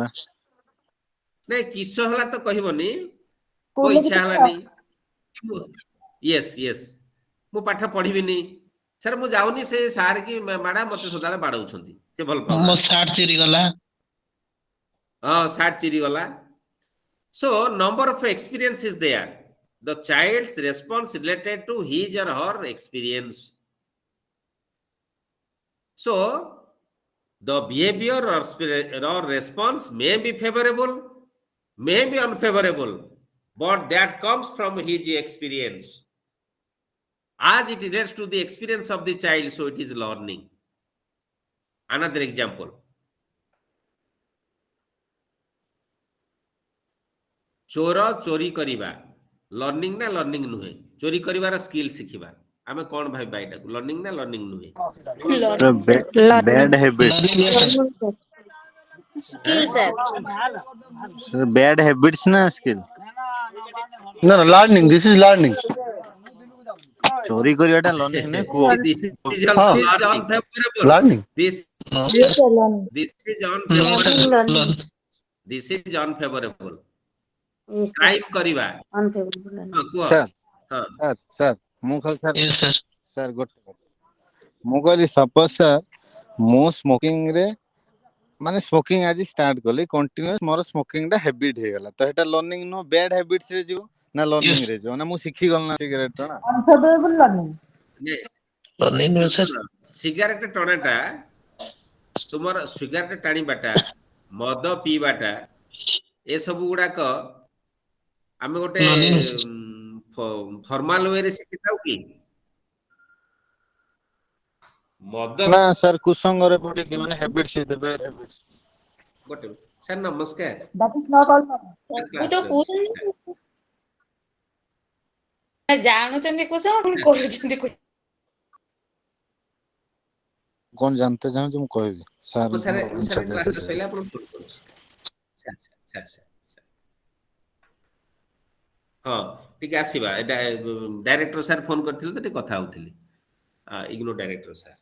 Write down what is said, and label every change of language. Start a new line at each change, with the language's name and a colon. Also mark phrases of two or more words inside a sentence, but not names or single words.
Odia: ନାଇଁ କିସ ହେଲା ତ କହିବନି, ମୋ ଇଚ୍ଛା ହେଲାନି।
English: yes yes,
Odia: ମୁଁ ପାଠ ପଢିବିନି, ସାର୍ ମୁଁ ଯାଉନି, ସେ ସାର୍ କି ମ୍ୟାଡାମ ମତେ ସଦାବେଳେ ବାଡଉଛନ୍ତି, ସେ ଭଲ ମୋ ପାଉନାହାନ୍ତି। ସାର୍ଟ ଚିରିଗଲା। ହଁ ସାର୍ଟ ଚିରିଗଲା।
English: So number of experience is there. The child's response related to his or her experience. So the behavior or response may be favorable, may be unfavorable, but that comes from his experience. As it relates to the experience of the child, so it is learning. Another example.
Odia: ଚୋର ଚୋରି କରିବା ଲର୍ଣ୍ଣିଂ ନା ଲର୍ଣ୍ଣିଂ ନୁହେଁ? ଚୋରି କରିବାର ସ୍କିଲ୍ ଶିଖିବା, ଆମେ କଣ ଭାବିବା ଏଟାକୁ, ଲର୍ଣ୍ଣିଂ ନା ଲର୍ଣ୍ଣିଂ ନୁହେଁ?
English: Bad habit. Skill, sir. Bad habits na skill. No, no, learning. This is learning.
Odia: ଚୋରି କରିବାଟା ଲର୍ଣ୍ଣିଂ ନୁହେଁ କୁହ।
English: This is also unfavorable. Learning. This No, is sir. unfavorable. Learn. This is unfavorable. Yes, sir.
Odia: କ୍ରାଇମ କରିବା,
English: Unfavorable.
Odia: ହଁ କୁହ। ସାର୍ ହଁ ସାର୍ ମୁଁ କହିଲି ସାର୍
English: Yes, sir.
Odia: ସାର୍ ଗୋଟେ କଥା ମୁଁ କହିଲି ସପୋଜ ସାର୍ ମୁଁ ସ୍ମୋକିଂ ରେ ମାନେ ସ୍ମୋକିଂ ଆଜି ଷ୍ଟାର୍ଟ କଲି କଣ୍ଟିନ୍ୟୁଅସ୍ ମୋର ସ୍ମୋକିଂ ଟା ହ୍ୟାବିଟ ହେଇଗଲା ତ ଏଟା ଲର୍ଣ୍ଣିଂ ନୁହଁ
English: bad habits
Odia: ରେ ଯିବ ନା ଲର୍ଣ୍ଣିଂ
English: Yes.
Odia: ରେ ଯିବ ନା ମୁଁ ଶିଖିଗଲି ନା ସିଗାରେଟ ଟା ନା
English: Learning no, sir.
Odia: ସିଗାରେଟ ଟଣାଟା, ତୁମର ସିଗାରେଟ ଟାଣିବାଟା, ମଦ ପିଇବାଟା, ଏସବୁ ଗୁଡାକ ଆମେ ଗୋଟେ
English: Learning no, sir.
Odia: ଫର୍ମାଲ ୱେରେ ଶିଖିଥାଉ କି? ମଦ ନା ସାର୍ କୁସଙ୍ଗରେ ପଡିକି ମାନେ ହ୍ୟାବିଟ୍ସ ହେଇଥିବେ ହ୍ୟାବିଟ୍ସ ଗୋଟେ ସାର୍ ନମସ୍କାର।
English: That is not all.
Odia: କ୍ଲାସ୍ ଅଛି। ଜାଣୁଛନ୍ତି କୁସ ପୁଣି କରୁଛନ୍ତି କୁସ। କଣ ଜାଣିତେ ଚାହୁଁଛି ମୁଁ କହିବି ସାର୍ ମୁଁ ସାର୍ କ୍ଲାସଟା ସରିଲା ଆପଣ ଫୋନ କରୁଛି। ହଁ ଟିକେ ଆସିବା, ଏଇଟା ଡାଇରେକ୍ଟର ସାର୍ ଫୋନ କରିଥିଲେ ତ ଟିକେ କଥା ହଉଥିଲି,
English: ignore director
Odia: ସାର୍।